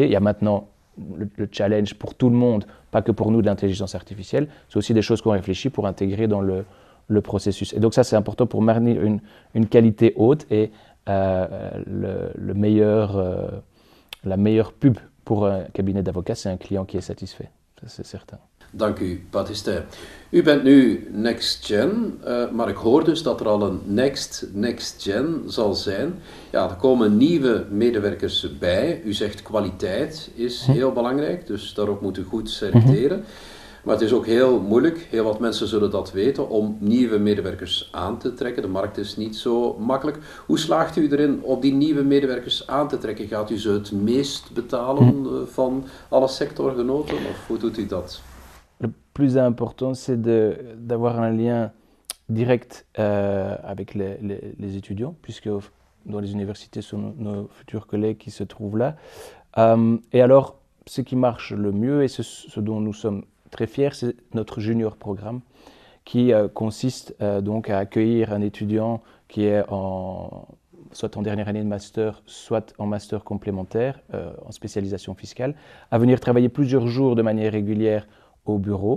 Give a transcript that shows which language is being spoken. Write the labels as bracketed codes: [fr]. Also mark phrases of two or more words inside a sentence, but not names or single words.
[fr] Il y a maintenant le challenge pour tout le monde, pas que pour nous de l'intelligence artificielle. C'est aussi des choses qu'on réfléchit pour intégrer dans le processus. Et donc ça, c'est important pour maintenir une qualité haute et la meilleure pub pour un cabinet d'avocats, c'est un client qui est satisfait. Ça, c'est certain. [nl] Dank u, Baptiste. U bent nu [en] Next Gen, [nl] maar ik hoor dus dat er al een [en] Next Gen [nl] zal zijn. Ja, er komen nieuwe medewerkers bij. U zegt kwaliteit is heel belangrijk, dus daarop moet u goed selecteren. Maar het is ook heel moeilijk, heel wat mensen zullen dat weten, om nieuwe medewerkers aan te trekken. De markt is niet zo makkelijk. Hoe slaagt u erin om die nieuwe medewerkers aan te trekken? Gaat u ze het meest betalen van alle sectorgenoten of hoe doet u dat? [fr] Le plus important, c'est d'avoir un lien direct avec les étudiants, puisque dans les universités, ce sont nos futurs collègues qui se trouvent là. Et alors, ce qui marche le mieux et ce dont nous sommes très fiers, c'est notre junior programme qui consiste donc à accueillir un étudiant qui est soit en dernière année de master, soit en master complémentaire, en spécialisation fiscale, à venir travailler plusieurs jours de manière régulière au bureau.